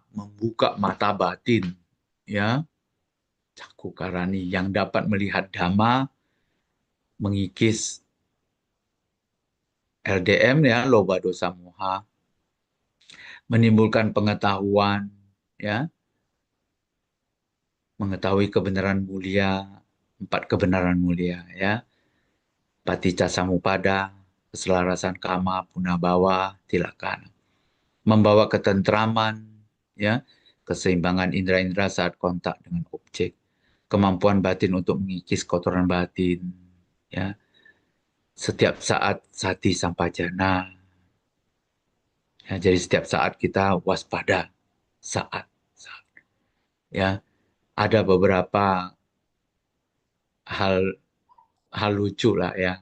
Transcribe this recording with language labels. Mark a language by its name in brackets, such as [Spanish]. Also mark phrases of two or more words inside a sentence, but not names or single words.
[Indonesian] Membuka mata batin, ya, cakukarani yang dapat melihat dhamma, mengikis LDM, ya, [Pali] loba dosa moha, [Indonesian] menimbulkan pengetahuan, ya, mengetahui kebenaran mulia, 4 kebenaran mulia, ya, [Pali] paticca samuppada, keselarasan kama, punabawa, tilakana, [Indonesian] membawa ketentraman, ya, keseimbangan indera-indera saat kontak dengan objek, kemampuan batin untuk mengikis kotoran batin, ya, setiap saat [Pali] sati sampajana, [Indonesian] ya, jadi setiap saat kita waspada, saat, ya, ada beberapa hal hal lucu lah, ya.